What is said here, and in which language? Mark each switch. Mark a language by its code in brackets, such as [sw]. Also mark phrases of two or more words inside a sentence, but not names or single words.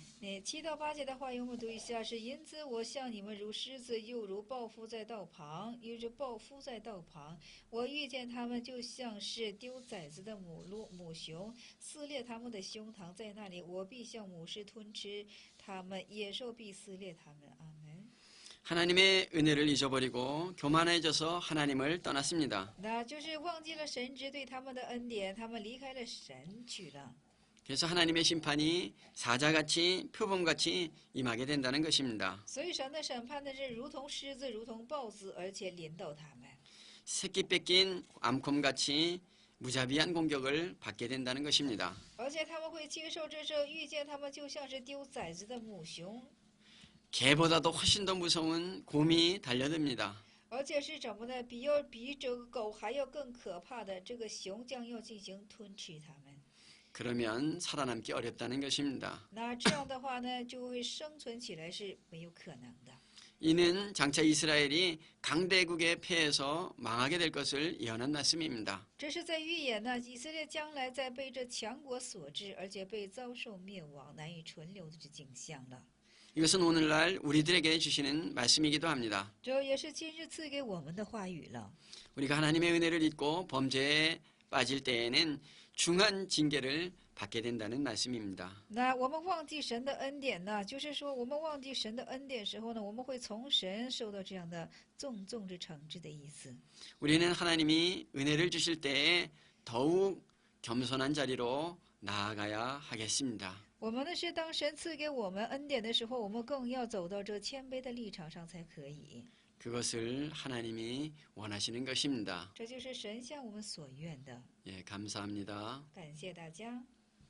[zh] 那7到8节的话，我们读一下：是因此我向你们如狮子，又如豹夫在道旁，又如豹夫在道旁。我遇见他们，就像是丢崽子的母熊，撕裂他们的胸膛，在那里我必像母狮吞吃他们，野兽必撕裂他们。阿门。 [ko] 하나님의 은혜를 잊어버리고 교만해져서 하나님을 떠났습니다. [zh] 那就是忘记了神之对他们的恩典，他们离开了神去了。 [ko] 그래서 하나님의 심판이 사자같이 표범같이 임하게 된다는 것입니다. [zh] 所以神的审判呢是如同狮子，如同豹子，而且临到他们。 [ko] 새끼 뺏긴 암콤같이 무자비한 공격을 받게 된다는 것입니다. [zh] 而且他们会接受这种遇见他们就像是丢崽子的母熊， [ko] 개보다도 훨씬 더 무서운 곰이 달려듭니다. [zh] 而且是怎么呢？比这个狗还要更可怕的，这个熊将要进行吞吃他们。 [ko] 그러면 살아남기 어렵다는 것입니다. [zh] 那这样的话呢，就会生存起来是没有可能的。 [ko] 이는 장차 이스라엘이 강대국에 패해서 망하게 될 것을 예언한 말씀입니다. [zh] 这是在预言呢，以色列将来在被这强国所治，而且被遭受灭亡、难以存留的这景象了。 [ko] 이것은 오늘날 우리들에게 주시는 말씀이기도 합니다. [zh] 这也是今日赐给我们的话语了。 [ko] 우리가 하나님의 은혜를 잊고 범죄에 빠질 때에는 중한 징계를 받게 된다는 말씀입니다. [zh] 那我们忘记神的恩典呢，就是说我们忘记神的恩典时候呢，我们会从神受到这样的重之惩治的意思。 [ko] 우리는 하나님이 은혜를 주실 때에 더욱 겸손한 자리로 나아가야 하겠습니다. [zh] 我们呢是当神赐给我们恩典的时候，我们更要走到这谦卑的立场上才可以。 [ko] 그것을 하나님이 원하시는 것입니다. [zh] 这就是神向我们所愿的。 [ko] 예, 감사합니다. [zh] 感谢大家。